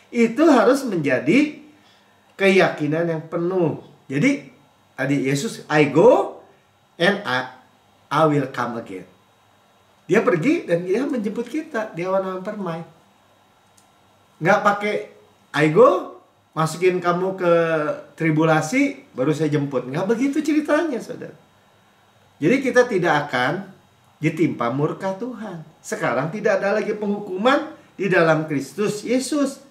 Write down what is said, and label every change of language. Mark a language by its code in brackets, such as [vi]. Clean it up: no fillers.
[id] Itu harus menjadi keyakinan yang penuh. Jadi tadi [en] Yesus, I go and I will come again. [id] Dia pergi dan dia menjemput kita di awan-awan permai. Nggak pakai [en] I go, [id] masukin kamu ke tribulasi, baru saya jemput. Nggak begitu ceritanya, saudara. Jadi kita tidak akan ditimpa murka Tuhan. Sekarang tidak ada lagi penghukuman di dalam Kristus Yesus.